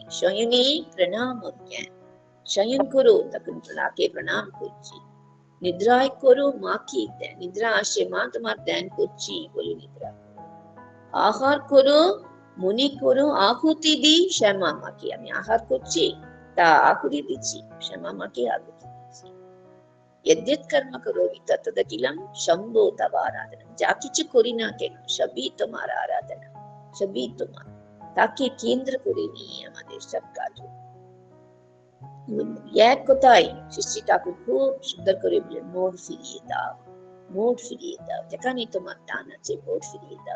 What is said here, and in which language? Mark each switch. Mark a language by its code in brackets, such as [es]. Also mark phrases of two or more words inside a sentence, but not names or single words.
[bn] শয়নে প্রণাম জ্ঞান, শয়ন করো তখন মাকে প্রণাম করছি, নিদ্রায় করো মাকে ধ্যান, নিদ্রা আসে মা তোমার ধ্যান করছি বলে নিদ্রা। আহার করো মনে করো আহুতি দি শ্যামা মাকে, আমি আহার করছি তা আহুতি দিচ্ছি, শ্যামা মাকে আহুতি দিচ্ছি। [sa] यद्यत् कर्म करोमि तत्तदखिलं शंभो तव आराधना, [bn] যা কিছু করি না কেন সবই তোমার আরাধনা, সবই তোমার, তাকে কেন্দ্র করে নিয়ে আমাদের সব কাজ। এক কথায় শ্রী ঠাকুর খুব সুন্দর করে বলেন, মোড় ফিরিয়ে দাও, মোড় ফিরিয়ে দাও, যেখানে তোমার টান আছে মোড় ফিরিয়ে দাও।